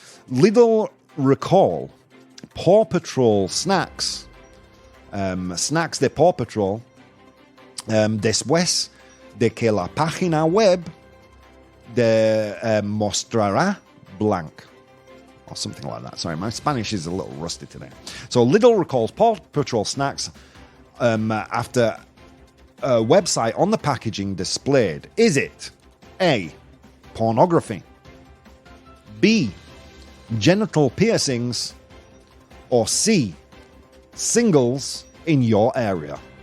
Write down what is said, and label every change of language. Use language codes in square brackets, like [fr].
[en] Lidl recall Paw Patrol snacks. [es] Snacks de Paw Patrol. Después de que la página web de mostrará blank. [en] Or something like that. Sorry, my Spanish is a little rusty today. So Lidl recalls Paw Patrol snacks after a website on the packaging displayed. Is it A, pornography, B, genital piercings, or C, singles in your area?